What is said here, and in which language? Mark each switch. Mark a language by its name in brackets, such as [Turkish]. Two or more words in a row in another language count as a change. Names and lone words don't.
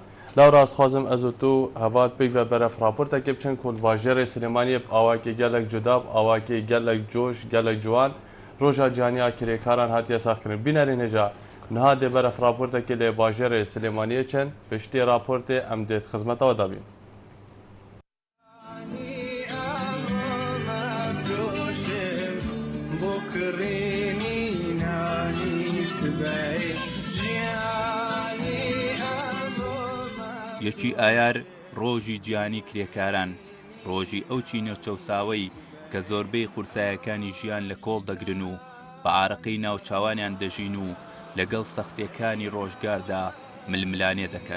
[Kurdish] Law rastxwazim ez û tu hevat pêk ve beref raportekê biçin ku li bajarê Silêmaniyê bi awakê gelek cuda bi awakê gelek coş gelek ciwan roja cîhaniya kirêkaran hatiye saxkirin. Bînerên hêja niha dê beref raportekê lê bajarê Silêmaniyê çin piştî raportê em dê xizmeta we dabîn. [Central Kurdish] یەکی ئایار ڕۆژی گیانی کرێکاران ڕۆژی ئەو چینە چەوساوەی کە زۆربەی قورسایەکانی ژیان لە کۆڵ دەگرن و بە ئارەقەی ناوچاوانیان دەژین و لەگەڵ سەختیەکانی ڕۆژگاردا ململانێ دەکەن.